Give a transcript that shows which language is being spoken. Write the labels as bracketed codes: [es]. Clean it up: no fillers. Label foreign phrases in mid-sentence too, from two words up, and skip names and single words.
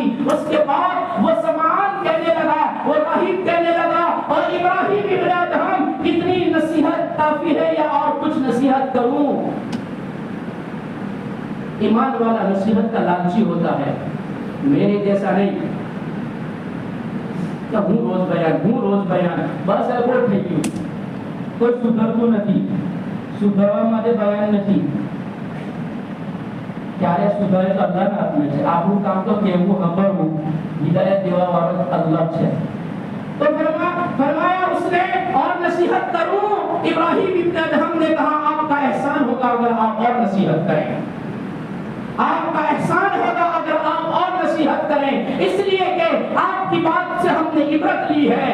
[ur] اس کے بعد وہ سمعان کہنے لگا، وہ راہب کہنے لگا اور ابراہیم ابن ادہم کتنی نصیحت کافی ہے یا اور کچھ نصیحت کروں؟ ایمان والا نصیحت کا لالچی ہوتا ہے، میرے جیسا نہیں کہ ہوں روز بیان بس ہے وہ [en] thank you [gu] કોઈ સુધરતું નથી, સુધરવા માટે બયાન નથી. ક્યારે સુધરે તો અલ્લાહના હાથમાં છે. આપણું કામ તો કેવું સાંભળવું, હિદાયત દેવા વાળો અલ્લાહ છે. [ur] تو فرمایا اسنے اور نصیحت کروں. ابراہیم ابن ادہم نے کہا آپکا احسان ہوگا اگر آپ اور نصیحت کریں، آپکا احسان ہوگا اگر آپ اور نصیحت کریں، اسلیے کہ آپکی بات سے ہمنے عبرت لی ہے.